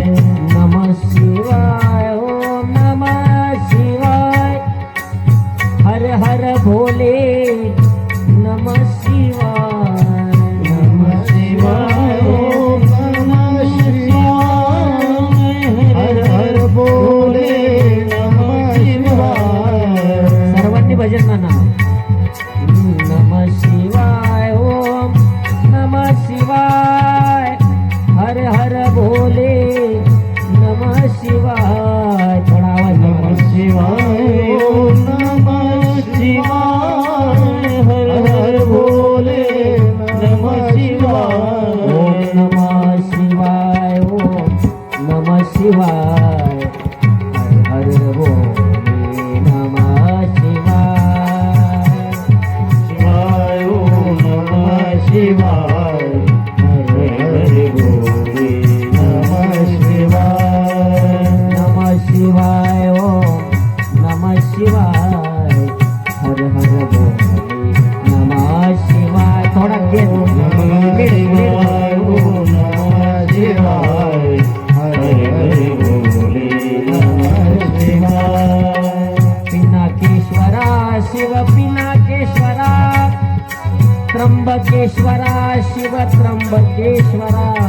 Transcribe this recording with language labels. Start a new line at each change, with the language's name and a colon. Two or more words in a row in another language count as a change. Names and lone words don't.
Sanskrit: नमः शिवाय ओम नमः शिवाय हर हर भोले नमः शिवाय नमः शिवाय नमः शिवाय हर हर भोले नमः शिवाय
Marathi: सर्वांनी भजन म्हणा
Sanskrit: नमः शिवाय ओम नमः शिवाय हर हर भोले नमः शिवाय
Marathi: थोडा आवाज
Sanskrit: नमः शिवाय नमः शिवाय हर हर भोले नमः शिवाय ओम नमः शिवाय ओम नमः शिवाय हर हर भोले नमः शिवाय शिवाय नमः शिवाय हर हर भोले नमः शिवाय नमः शिवाय ओम नमः शिवाय हर हर भोले नमः शिवाय
Marathi: थोडा गेट
Sanskrit: नमः शिवाय नमः शिवाय हर हर भोले नमः शिवाय
Marathi: पिनाकेश्वरा शिव पिनाकेश्वरा त्र्यंबकेश्वरा शिव त्र्यंबकेश्वरा